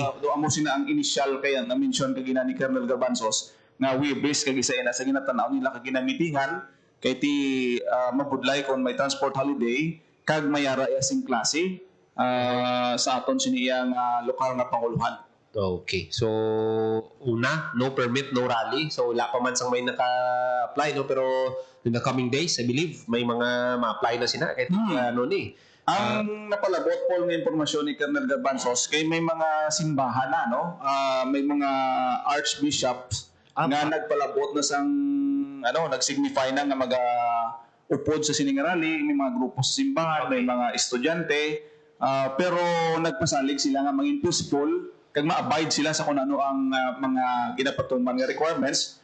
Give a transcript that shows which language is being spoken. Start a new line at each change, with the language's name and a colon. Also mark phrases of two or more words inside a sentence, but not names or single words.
Hiligaynon: do amo sina ang initial kaya na mention kay ni Colonel Garbanzos nga Webes kag isa na sa ginatanaw nila kag ginamitingan kay ti mabudlay kung may transport holiday kag mayara sing klase sa aton siniyang lokal nga panguluhan. Okay. So una, no permit, no rally. So wala pa man sang may naka-apply no pero
English: in the coming days I believe
Hiligaynon: may mga ma-apply na sina kahit ano ni. Ang napalabot po ng impormasyon ni Colonel Garbanzos kay may mga simbahan na no may mga archbishops nga nagpalabot na sang nag-signify na nga upod sa sining rally, may mga grupo sa simbahan, may mga estudyante, pero nagpasalig sila nga maging peaceful, kag ma-abide sila sa kung ano ang mga ginapatuman nga requirements.